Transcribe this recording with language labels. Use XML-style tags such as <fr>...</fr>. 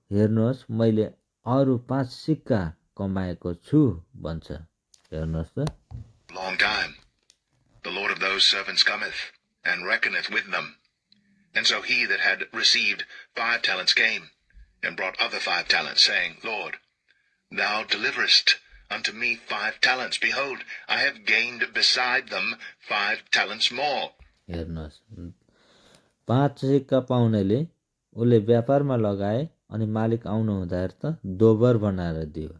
<ne>हेर्नुहोस्, मैले अरू 5 सिक्का कमाएको छु भन्छ। हेर्नुहोस् त।</ne> <en>Long time, the Lord of those servants cometh, and reckoneth with them. And so he that had received 5 talents came, and brought other 5 talents, saying, Lord, thou deliverest unto me 5 talents. Behold, I have gained beside them 5 talents more.</en> <ne>हेर्नुहोस्, 5 सिक्का पाउनेले उसले व्यापारमा लगाए, अनि मालिक आउनु हुँदाखेरि त दोबर बनाएर दियो।</ne>